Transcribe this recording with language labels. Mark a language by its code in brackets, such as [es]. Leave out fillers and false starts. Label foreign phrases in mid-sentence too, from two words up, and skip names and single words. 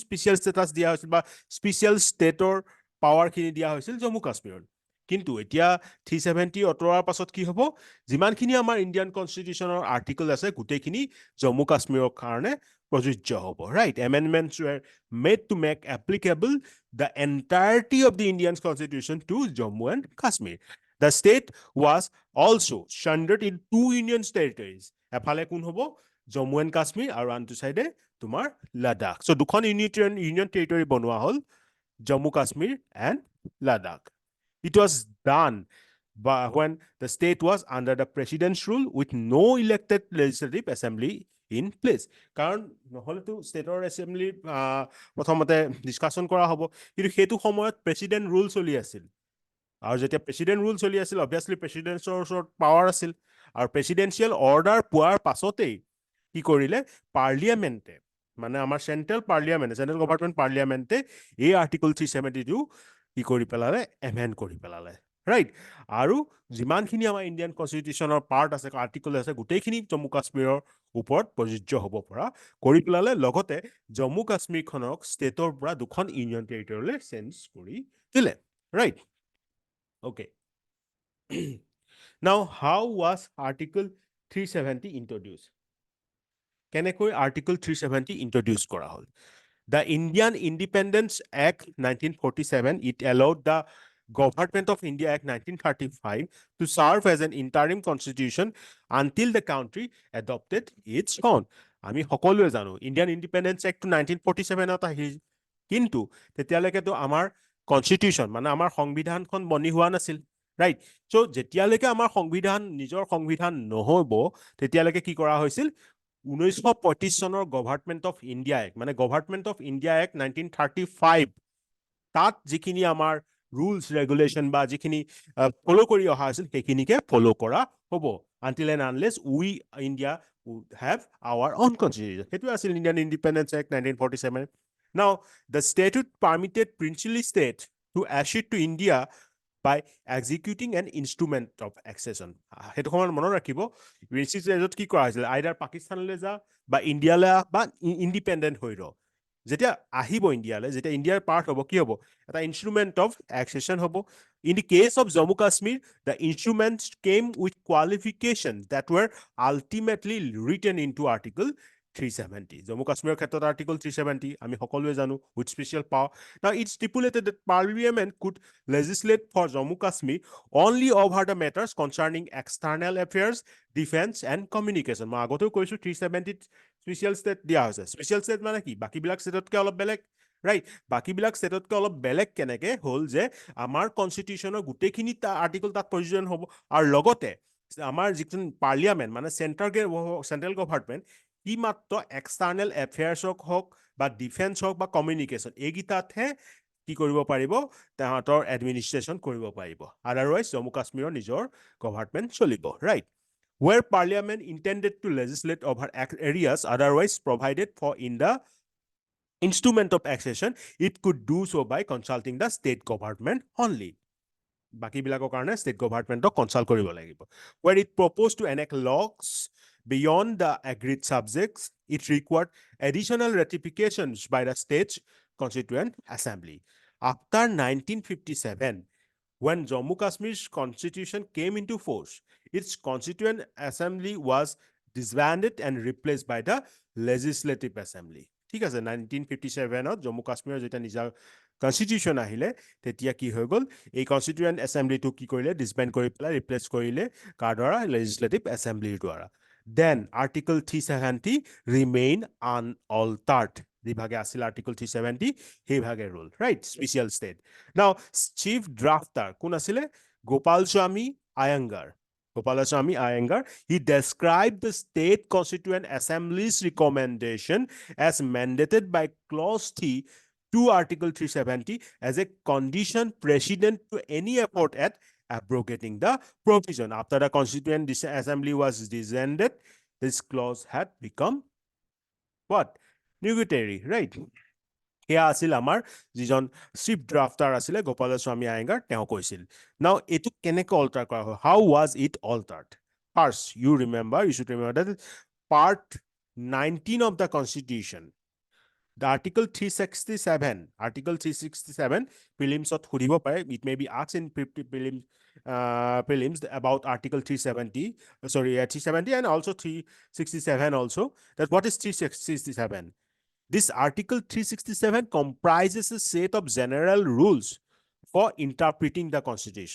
[en] special status [as] দিয়া হৈছিল বা স্পেচিয়েল ষ্টেটৰ পাৱাৰখিনি দিয়া হৈছিল জম্মু কাশ্মীৰত কিন্তু এতিয়া 370 অতৰাৰ পাছত কি হ'ব যিমানখিনি আমাৰ ইণ্ডিয়ান কনষ্টিটিউচনৰ আৰ্টিকল আছে গোটেইখিনি জম্মু কাশ্মীৰৰ কাৰণে প্ৰযোজ্য হ'ব ৰাইট [en] amendments were made to make applicable the entirety of the Indian constitution to Jammu and Kashmir The state was also sundered in 2 union territories. [as] এফালে কোন হ'ব জম্মু এণ্ড কাশ্মীৰ আৰু আনটো সাইডে তোমাৰ লাডাখ সো দুখন [en] union territory [as] বনোৱা হ'ল জম্মু কাশ্মীৰ এণ্ড লাডাখ [en] It was done when the state was under the president's rule with no elected legislative assembly in place. [as] কাৰণ নহলেতো ষ্টেটৰ এছেম্বলি প্ৰথমতে ডিসকাশন কৰা হ'ব কিন্তু সেইটো সময়ত [en] president rule [as] চলি আছিল আৰু যেতিয়া [en] president rule [as] চলি আছিল অবভিয়াসলি প্ৰেসিডেন্টৰ ওচৰত পাৱাৰ আছিল আৰু [en] presidential order [as] পোৱাৰ পাছতেই কি কৰিলে পাৰ্লিয়ামেন্টে মানে আমাৰ [en] central government [as] পাৰ্লিয়ামেন্টে এই আৰ্টিকল 372 কি কৰি পেলালে এমেন্ড কৰি পেলালে ৰাইট আৰু যিমানখিনি আমাৰ ইণ্ডিয়ান কনষ্টিটিউচনৰ পাৰ্ট আছে আৰ্টিকল আছে গোটেইখিনি জম্মু কাশ্মীৰৰ ওপৰত প্ৰযোজ্য হ'ব পৰা কৰি পেলালে লগতে জম্মু কাশ্মীৰখনক ষ্টেটৰ পৰা দুখন ইউনিয়ন টেৰিটৰিলৈ চেঞ্জ কৰি দিলে ৰাইট Okay. [en] Now, how was Article 370 introduced? [as] কেনেকৈ [en] Article 370 introduced [as] কৰা হ'ল? [en] The Indian Independence Act 1947, it allowed the Government of India Act 1935 to serve as an interim constitution until the country adopted its own. [as] আমি সকলোৱে জানো Indian Independence Act 1947 আহিল কিন্তু তেতিয়ালৈকে তো আমাৰ কনষ্টিটিউচন মানে আমাৰ সংবিধানখন বনি হোৱা নাছিল ৰাইট সো যেতিয়ালৈকে আমাৰ সংবিধান নিজৰ সংবিধান নহব তেতিয়ালৈকে কি কৰা হৈছিল 1935 চনৰ গভৰ্নমেন্ট অফ ইণ্ডিয়া এক্ট মানে গভৰ্নমেন্ট অফ ইণ্ডিয়া এক্ট 1935 তাত যিখিনি আমাৰ [en] rules regulation [as] বা যিখিনি ফলো কৰি অহা আছিল সেইখিনিকে ফলো কৰা হ'ব [en] until and unless we India would have our own constitution [as] সেইটো আছিল Indian Independence Act 1947 [en] Now, the statute permitted princely state to accede to India by executing an instrument of accession. [as] সেইটো সময় মনত ৰাখিব প্ৰিন্সলি ষ্টেটত কি কৰা হৈছিল আইদাৰ পাকিস্তানলৈ যা বা ইণ্ডিয়ালৈ বা ইণ্ডিপেণ্ডেণ্ট হৈ ৰ যেতিয়া আহিব ইণ্ডিয়ালৈ, যেতিয়া ইণ্ডিয়াৰ পাৰ্ট হ'ব, কি হ'ব? এটা [en] instrument of accession [as] হ'ব। [en] In the case of Jammu Kashmir, the instruments came with qualifications that were ultimately written into Article 370. [as] Jammu Kashmir ক্ষেত্ৰত Article 370 আমি সকলোৱে জানো, [en] with special power. Now it stipulated that Parliament could legislate for Jammu Kashmir only over the matters concerning external affairs, defense and communication. [as] মই আগতেও কৈছো 370 [en] special state [as] দিয়া হৈছে। [en] special state [as] মানে কি? বাকীবিলাক ষ্টেটতকৈ অলপ বেলেগ, ৰাইট? বাকীবিলাক ষ্টেটতকৈ অলপ বেলেগ কেনেকে হ'ল যে আমাৰ কনষ্টিটিউশ্যনৰ গোটেইখিনি আৰ্টিকল তাত প্ৰয়োজন হ'ব, আৰু লগতে আমাৰ যিখন পাৰ্লিয়ামেণ্ট মানে [en] central government, [as] ই মাত্ৰ এক্সটাৰ্নেল এফেয়াৰ্ছক হওক বা ডিফেন্স হওক বা কমিউনিকেশ্যন, এইকেইটাতহে কি কৰিব পাৰিব? তাহাঁতৰ এডমিনিষ্ট্ৰেশ্যন কৰিব পাৰিব। আদাৰৱাইজ জম্মু কাশ্মীৰৰ নিজৰ গভৰ্ণমেণ্ট চলিব, ৰাইট? Where Parliament intended to legislate over areas otherwise provided for in the instrument of accession, it could do so by consulting the state government only. বাকীবিলাকৰ কাৰণে ষ্টেট গভৰ্ণমেণ্টক কনচাল্ট কৰিব লাগিব। Where it proposed to enact laws beyond the agreed subjects, it required additional ratifications by the state's constituent assembly. After 1957, when Jammu Kashmir's constitution came into force, its constituent assembly was disbanded and replaced by the legislative assembly. ঠিক আছে, 1957ত জম্মু কাশ্মীৰৰ যেতিয়া নিজা কনষ্টিটিউশ্যন আহিলে, তেতিয়া কি হৈ গ'ল? এই কনষ্টিটিউৱেণ্ট এছেম্বলিটো কি কৰিলে? ডিছবেণ্ড কৰি পেলাই ৰিপ্লেচ কৰিলে কাৰ দ্বাৰা? লেজিছলেটিভ এছেম্বলিৰ দ্বাৰা। [en] Then Article 370 remain unaltered. [as] যিভাগে আছিল আৰ্টিকল 370, সেইভাগে ৰুল, ৰাইট? স্পেচিয়েল ষ্টেট। [en] Now chief drafter [as] কোন আছিলে? গোপালস্বামী আয়াংগাৰ। [en] Gopalaswamy Iyengar, he described the state constituent assembly's recommendation as mandated by clause 3 to Article 370 as a condition precedent to any effort at abrogating the provision. After the constituent assembly was disbanded, this clause had become what? Nugatory, right? [as] সেয়া আছিল আমাৰ যিজন [en] chief drafter [as] আছিলে গোপালস্বামী আয়েংগাৰ, তেওঁ কৈছিল। নাও এইটো কেনেকৈ অল্টাৰ কৰা হয়? [en] How was it altered? First you should remember that part 19 of the constitution, the article 367 [as] প্ৰিলিমছত সুধিব পাৰে, [en] it may be asked in prelims about article 370 and also 367 also, that what is 367? This article 367 comprises a set of general rules for interpreting the constitution.